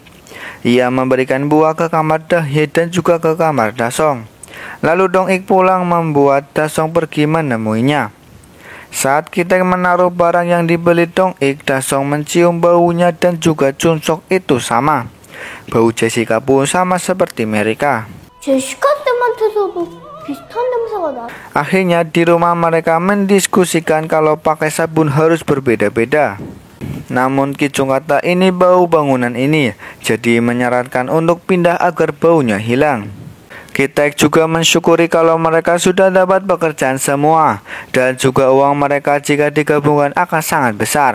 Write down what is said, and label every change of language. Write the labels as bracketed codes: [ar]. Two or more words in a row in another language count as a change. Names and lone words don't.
[id] Ia memberikan buah ke kamar Dahye dan juga ke kamar Dasong. Lalu Dong-ik pulang membuat Dasong pergi menemuinya. Saat Ki-taek menaruh barang yang dibeli Dong-ik, Dasong mencium baunya dan juga Chun-sok itu sama. Bau Jessica pun sama seperti mereka. [ko] 제시카한테만테서도 비슷한 냄새가 나. [id] Akhirnya di rumah mereka mendiskusikan kalau pakai sabun harus berbeda-beda. Namun Kijung kata ini bau bangunan ini, jadi menyarankan untuk pindah agar baunya hilang. Ki-taek juga mensyukuri kalau mereka sudah dapat pekerjaan semua, dan juga uang mereka jika digabungkan akan sangat besar.